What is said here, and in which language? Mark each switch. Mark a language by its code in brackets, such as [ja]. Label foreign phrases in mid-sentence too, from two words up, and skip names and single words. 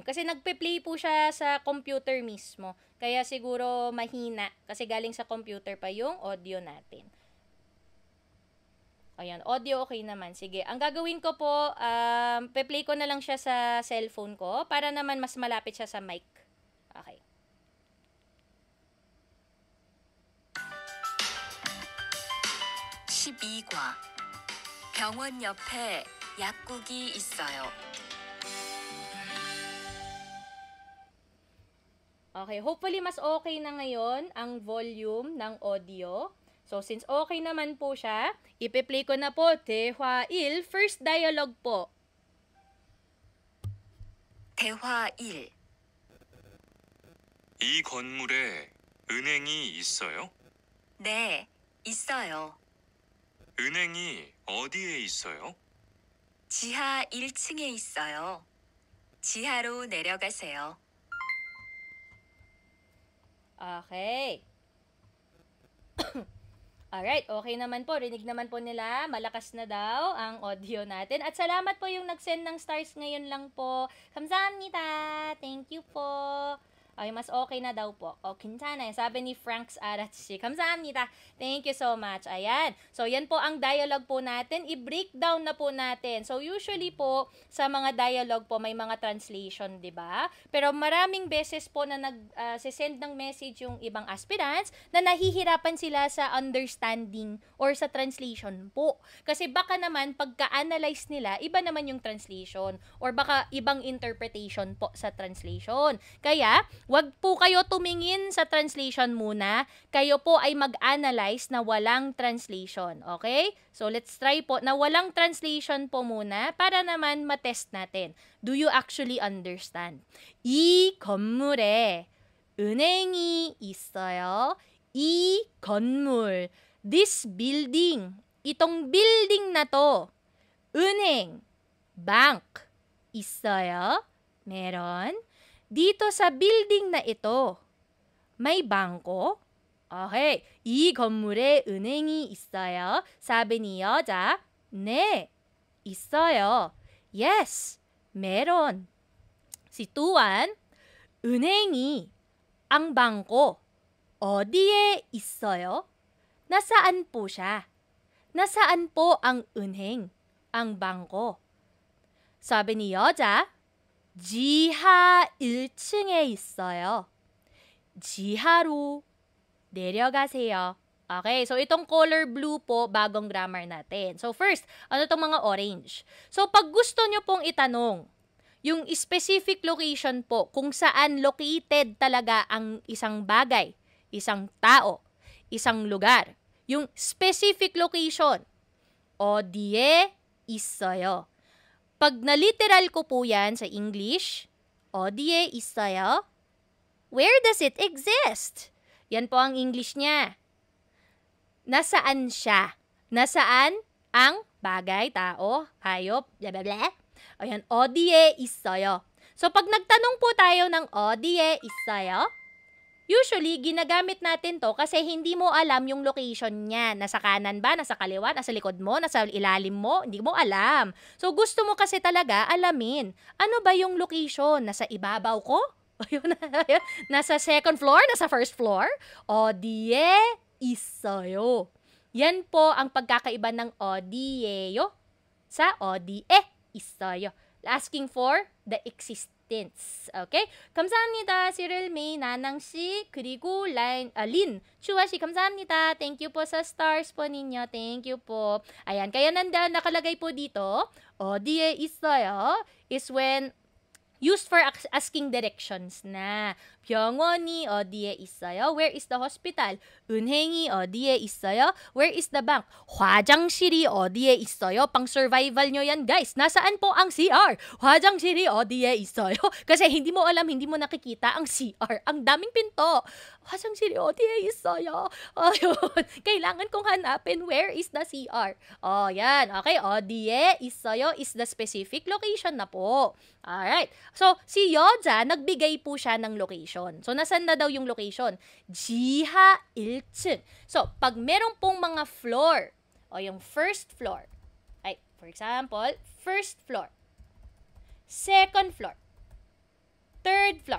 [tl] Kasi nagpe-play po siya sa computer mismo. Kaya siguro mahina. Kasi galing sa computer pa yung audio natin. Ayan, audio okay naman. Sige, ang gagawin ko po, pe-play ko na lang siya sa cellphone ko para naman mas malapit siya sa mic. Okay. [ko] 12과 병원 옆에 약국이 있어요. [tl] Okay, hopefully mas okay na ngayon ang volume ng audio. So, since okay naman po siya, ipe-play ko na po. [en] 대화 1, first dialogue po. [ko] 대화 1. 이 건물에 은행이 있어요? 네, 있어요. 은행이 어디에 있어요? 지하 1층에 있어요. 지하로 내려가세요. [tl] Okay. Alright, okay naman po. Rinig naman po nila. Malakas na daw ang audio natin. At salamat po yung nag-send ng stars ngayon lang po. [ko] 감사합니다. [en] Thank you [tl] po. Ay, mas okay na daw po. O, 괜찮아요. Sabi ni Franks Aratsi. [ko] 감사합니다. [en] Thank you so much. [tl] Ayan. So, yan po ang dialogue po natin. I-breakdown na po natin. So, usually po, sa mga dialogue po, may mga translation, di ba? Pero maraming beses po na nag-send ng message yung ibang aspirants na nahihirapan sila sa understanding or sa translation po. Kasi baka naman, pagka-analyze nila, iba naman yung translation or baka ibang interpretation po sa translation. Kaya, wag po kayo tumingin sa translation muna. Kayo po ay mag-analyze na walang translation. Okay? So, [en] let's try [tl] po na walang translation po muna para naman matest natin. [en] Do you actually understand? [ko] 이 건물에 은행이 있어요. 이 건물. [en] This building. [tl] Itong building na to. 은행. Bank. 있어요. Meron. Dito sa building na ito, may bangko? Okay. [ko] 이 건물에 은행이 있어요. [tl] Sabi ni 여자, [ko] 네, 있어요. [tl] Yes, meron. Si Tuan, 은행이, ang bangko, [ko] 어디에 있어요? [tl] Nasaan po siya? Nasaan po ang 은행, ang bangko? Sabi ni 여자, [ko] 지하 1층에 있어요. 지하로 내려가세요. [tl] Okay, so itong color blue po, bagong grammar natin. So first, ano itong mga orange? So pag gusto nyo pong itanong, yung specific location po, kung saan located talaga ang isang bagay, isang tao, isang lugar, yung specific location, [ko] 어디에 있어요? [tl] Pag na-literal ko po yan sa English, [ko] 어디에 있어요? [en] Where does it exist? [tl] Yan po ang English niya. Nasaan siya? Nasaan ang bagay, tao, hayop, blah blah blah. Ayan, [ko] 어디에 있어요. [tl] So, pag nagtanong po tayo ng [ko] 어디에 있어요, [tl] usually, ginagamit natin to kasi hindi mo alam yung location niya. Nasa kanan ba? Nasa kaliwa? Nasa likod mo? Nasa ilalim mo? Hindi mo alam. So, gusto mo kasi talaga alamin. Ano ba yung location? Nasa ibabaw ko? Nasa second floor? Nasa first floor? [ko] 어디에 있어요. [tl] Yan po ang pagkakaiba ng 어디에요 sa [ko] 어디에 있어요. [en] Asking for the existence. [ko] Okay? 감사합니다. Cyril May, 나낭 씨, 그리고 린, 추아 씨, 감사합니다. [en] Thank you [tl] po sa stars po ninyo. [en] Thank you [tl] po. Ayan, kaya nakalagay po dito, [ko] 어디에 있어요 [en] is when used for asking directions na. [ko] 병원이 어디에 있어요? [en] Where is the hospital? [ko] 은행이 어디에 있어요? [en] Where is the bank? [ko] 화장실이 어디에 있어요? [tl] Pang survival nyo yan, guys. Nasaan po ang CR? [ko] 화장실이 어디에 있어요? [tl] Kasi hindi mo alam, hindi mo nakikita ang CR. Ang daming pinto. [ko] 화장실이 어디에 있어요? [tl] Ayun. Kailangan kong hanapin [en] where is the CR. [tl] Oh, yan. [en] Okay, [ko] 어디에 있어요 [en] is the specific location na po. Alright. [tl] So, si Yoja, nagbigay po siya ng location. So, nasan na daw yung location? [ko] 지하 1층. [tl] So, pag meron pong mga floor, o yung first floor, ay, [en] for example, first floor, second floor, third floor.